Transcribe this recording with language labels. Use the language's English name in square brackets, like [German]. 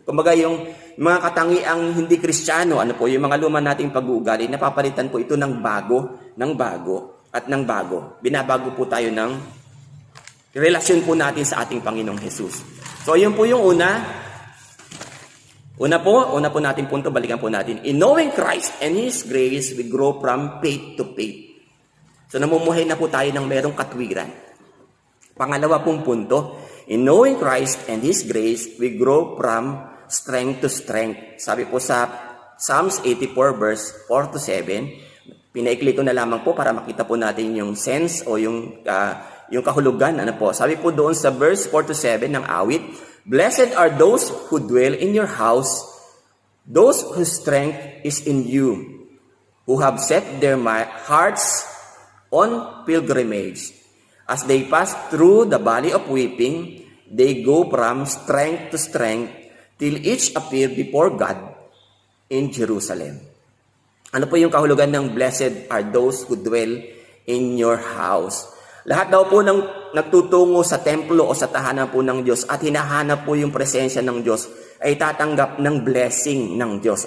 [Filipino] Kumbaga yung mga katangiang hindi Kristiyano, po, yung mga luma nating pag-uugali, napapalitan po ito ng bago at ng bago. Binabago po tayo ng relasyon po natin sa ating Panginoong Hesus. So yun po yung una po nating punto, balikan po natin. [English] In knowing Christ and His grace, we grow from faith to faith. [Filipino] So namumuhay na po tayo ng merong katwiran. Pangalawa pong punto, [English] in knowing Christ and His grace, we grow from strength to strength. [Filipino] Sabi po sa Psalms 84 verse 4 to 7, pinaikli ko na lamang po para makita po natin yung sense o yung kahulugan. Po? Sabi po doon sa verse 4 to 7 ng awit, [English] blessed are those who dwell in your house, those whose strength is in you, who have set their hearts on pilgrimage. As they pass through the valley of weeping, they go from strength to strength till each appear before God in Jerusalem. [Filipino] Ano po yung kahulugan ng [English] blessed are those who dwell in your house? [Filipino] Lahat daw po ng nagtutungo sa templo o sa tahanan po ng Diyos at hinahanap po yung presensya ng Diyos ay tatanggap ng blessing ng Diyos.